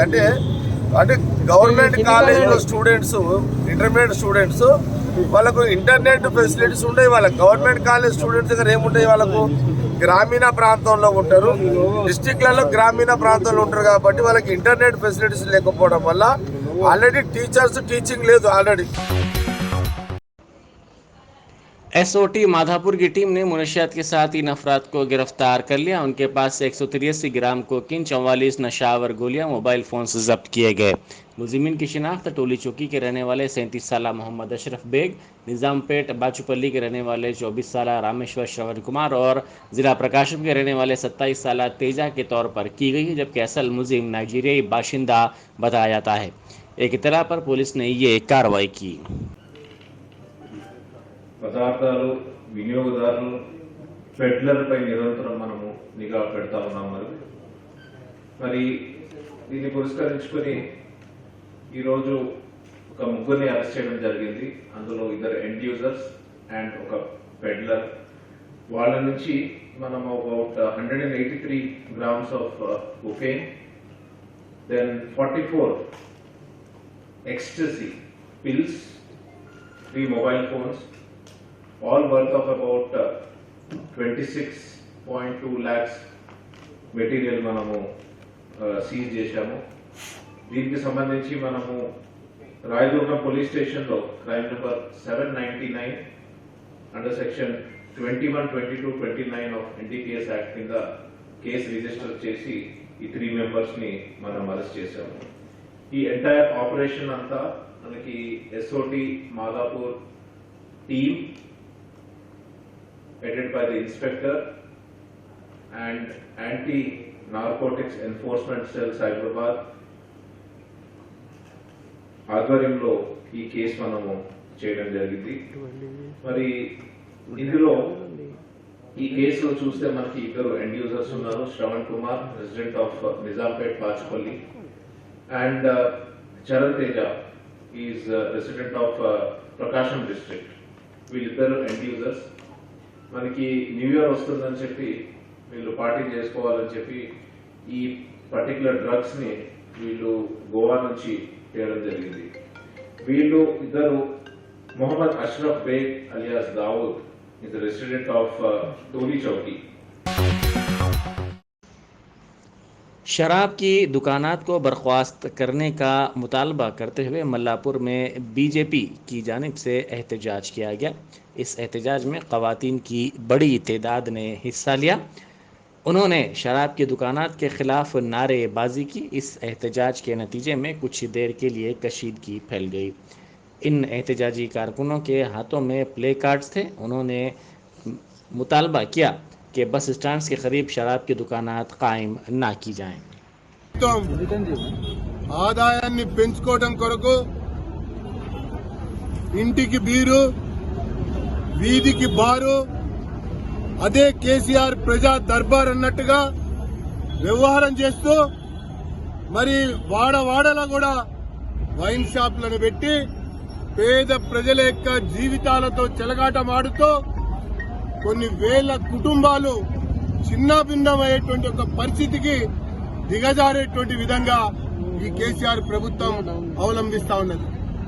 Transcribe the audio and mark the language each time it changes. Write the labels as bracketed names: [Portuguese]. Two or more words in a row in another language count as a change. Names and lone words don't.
[Telugu] అంటే గవర్నమెంట్ కాలేజీలో [English] students intermediate students [Telugu] వాళ్ళకు [English] internet facilities [Telugu] ఉంటాయి. వాళ్ళ [English] government college students [Telugu] దగ్గర ఏముంటాయి, వాళ్ళకు గ్రామీణ ప్రాంతంలో ఉంటారు, డిస్టిక్లలో గ్రామీణ ప్రాంతంలో ఉంటారు. కాబట్టి వాళ్ళకి [English] internet facilities [Telugu] లేకపోవడం వల్ల [English] already teachers teaching [Telugu] లేదు ఆల్రెడీ. [Urdu] ایس او ٹی مادھاپور کی ٹیم نے منشیات کے ساتھ 3 افراد کو گرفتار کر لیا. ان کے پاس سے 183 گرام کوکین، 44 نشہ آور گولیاں, [English] mobile phone [Urdu] سے ضبط کیے گئے. ملزمین کی شناخت ٹولی چوکی کے رہنے والے 37 سال محمد اشرف بیگ، نظام پیٹ باچوپلی کے رہنے والے 24 سال رامیشور شرون کمار اور ضلع پرکاشم کے رہنے والے 27 سال تیجا کے طور پر کی گئی ہے، جبکہ اصل ملزم نائجیریائی باشندہ بتایا جاتا ہے. ایک اطلاع پر پولیس نے یہ کارروائی کی. [Telugu] పదార్థాలు వినియోగదారులు పెడ్లర్పై నిరంతరం మనము నిఘా పెడతా ఉన్నాం. మరి దీన్ని పురస్కరించుకొని ఈరోజు ఒక ముగ్గురిని అరెస్ట్ చేయడం జరిగింది. అందులో 2 [English] end users and [Telugu] ఒక పెడ్లర్. వాళ్ళ నుంచి మనం [English] అబౌట్ 183 grams ఆఫ్ cocaine, దెన్ 44 ecstasy pills, 3 mobile phones, all worth of about 26.2 lakhs మెటీరియల్ [Telugu] మనము సీజ్ చేశాము. దీనికి సంబంధించి మనము రాయదుర్గం పోలీస్ స్టేషన్లో [English] crime number 799 under section 21, 22, 29 of NDPS act [Telugu] కింద [English] case register [Telugu] చేసి ఈ 3 మెంబర్స్ని మనం అరెస్ట్ చేశాము. ఈ [English] entire operation [Telugu] అంతా మనకి ఎస్ఓటి మాదాపూర్ టీమ్ [English] headed by the inspector and anti-narcotics enforcement cell Hyderabad [Telugu] ఆధ్వర్యంలో ఈ కేసు మనము చేయడం జరిగింది. మరి ఇందులో ఈ కేసులో చూస్తే మనకి 2 [English] end users [Telugu] ఉన్నారు. [English] Shravan Kumar, resident of Nizampet Bachupally, and Charan Teja is resident of Prakasam district. [Telugu] వీళ్ళిద్దరు ఎండ్ యూజర్స్. మనకి [English] new year [Telugu] వస్తుందని చెప్పి వీళ్ళు పార్టీ చేసుకోవాలని చెప్పి ఈ పర్టికులర్ డ్రగ్స్ని వీళ్ళు గోవా నుంచి తేవడం జరిగింది. వీళ్ళు ఇద్దరు మొహమ్మద్ అష్రఫ్ బేగ్ అలియాస్ దావుద్ [English] is a resident of [Telugu] टोली चौकी. [Urdu] شراب کی دکانات کو برخاست کرنے کا مطالبہ کرتے ہوئے ملاپور میں بی جے پی کی جانب سے احتجاج کیا گیا. اس احتجاج میں خواتین کی بڑی تعداد نے حصہ لیا. انہوں نے شراب کی دکانات کے خلاف نعرے بازی کی. اس احتجاج کے نتیجے میں کچھ دیر کے لیے کشیدگی پھیل گئی. ان احتجاجی کارکنوں کے ہاتھوں میں [English] play cards [Urdu] थे। انہوں نے مطالبہ کیا کہ [English] bus stand [Urdu] کے قریب شراب کی دکانات قائم نہ کی جائیں. [Telugu] ఆదాయాన్ని పెంచుకోవడం కొరకు ఇంటికి బీరు, వీధికి బారు, అదే కేసీఆర్ ప్రజా దర్బార్ అన్నట్టుగా వ్యవహారం చేస్తూ మరి వాడవాడలా కూడా వైన్ షాపులను పెట్టి పేద ప్రజల యొక్క జీవితాలతో చెలగాటమాడుతూ కొన్ని వేల కుటుంబాలు చిన్నాభిన్నమయ్యేటువంటి ఒక పరిస్థితికి దిగజారేటువంటి విధంగా ఈ కేసీఆర్ ప్రభుత్వం అవలంబిస్తా ఉన్నది.